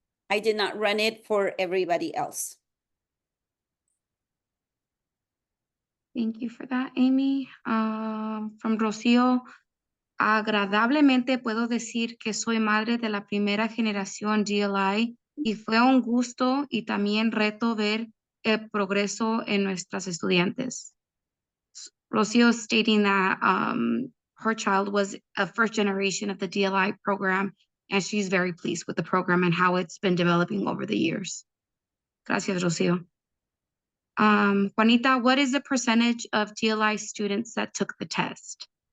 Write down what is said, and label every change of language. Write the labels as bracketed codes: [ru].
[en] I did not run it for everybody else. Thank you for that, Amy. [es] From Rocío, agradablemente puedo decir que soy madre de la primera generación DLI y fue un gusto y también reto ver el progreso en nuestras estudiantes. [en] Rocío stating that her child was a first generation of the DLI program and she's very pleased with the program and how it's been developing over the years. [es] Gracias, [en] Rocío. Juanita, what is the percentage of DLI students that took the test?